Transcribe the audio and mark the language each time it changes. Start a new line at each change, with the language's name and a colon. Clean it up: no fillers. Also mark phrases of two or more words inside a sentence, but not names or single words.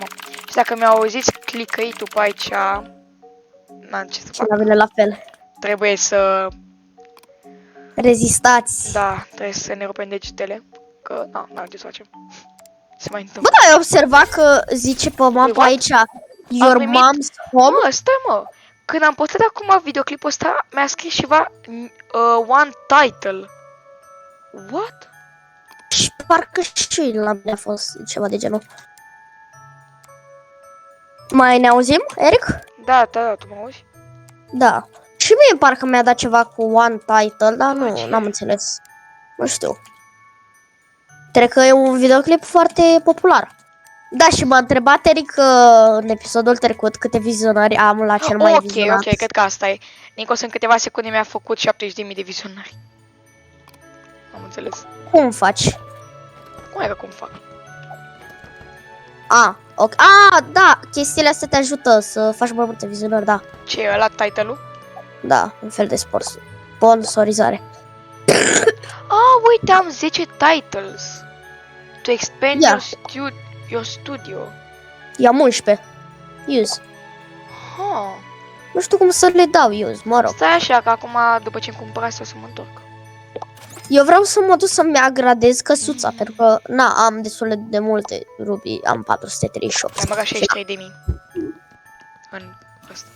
Romanian: Și dacă mi-au auziți clicăitul pe aici, n-am ce să fac. Vine la fel. Trebuie să... rezistați. Da, trebuie să ne rupem degetele. Că, n-am ce să facem. Se mai întâmplă. Bă, da, ai observat că zice pe mapă aici
English: Your mom's home?
Romanian: Mă, stai mă. Când am postat acum videoclipul ăsta, mi-a scris ceva
English: one title.
Romanian: What? Și parcă și la mine a fost ceva de genul. Mai ne auzim, Eric? Da, tu mă auzi? Da. Și mie parcă mi-a dat ceva cu
English: one title,
Romanian: dar nu, n-am înțeles. Nu știu. Cred că e un videoclip foarte popular. Da, și m-a întrebat Eric în episodul trecut câte vizionări am la cel mai vizionat. Ok, cred că asta e. Nicos în câteva secunde mi-a făcut 70.000 de vizionări. Am înțeles. Cum faci? Cum fac? Ok. Da, chestiile astea te ajută să faci mai multe vizionări, da. Ce e ăla title-ul? Da, un fel de sponsorizare. uite, am
English: 10 titles. To expand
Romanian: Ia.
English: your studio.
Romanian: I-am 11. Use. Ha. Nu știu cum să le dau use, mă rog. Stai așa, că acum, după ce-mi cumpărați, o să mă întorc. Eu vreau să mă duc să-mi agradez căsuța, pentru că, na, am destul de multe rubii, am 438. Mi-am băgat 63.000. În ăsta.